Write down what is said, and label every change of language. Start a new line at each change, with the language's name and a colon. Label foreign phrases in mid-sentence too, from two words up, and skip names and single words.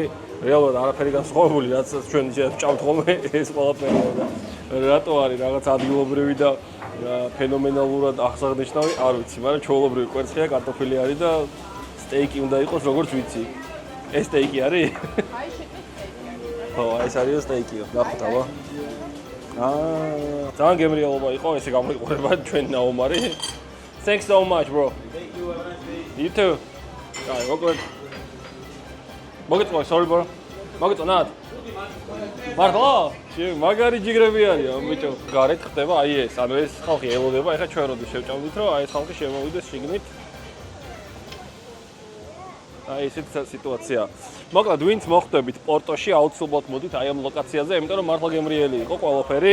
Georgian: რეალურად არაფერი განსხვავებული, რაც ჩვენ ჭავთ ხოლმე ეს ყველაფერი და რატო არის რაღაც ადგილობრივი და ფენომენალურად აღსანიშნავი, არ ვიცი, მაგრამ ჩვეულებრივი კვერცხია, კარტოფილი არის და სტეიკი უნდა იყოს, როგორც ვიცი. ეს სტეიკი არის? აი შეტე სტეიკი. ხო, ეს არის სტეიკიო, ნახოთ აბა. ძალიან გემრიელობა იყო, ესე გამოიყურება ჩვენი ნაომარი.
English: Thanks so much, bro. Thank you, have a nice day. You too. All right, okay. Sorry, bro.
Georgian: მოგეწონათ? მართლა? მაგარი ჯიგრები არის, ამბიჭო. გარეთ ხდება აი ეს, ანუ ეს ხალხი ელოდება, ეხლა ჩვენ როდის შევჭამდით, რომ აი ეს ხალხი შემოვიდეს შიგნით. აი ესეთი სიტუაცია. მოკლედ, ვინც მოხვდებით პორტოში, აუცილებლად მოდით აი ამ ლოკაციაზე, იმიტომ რომ მართლა გემრიელი იყო ყველაფერი.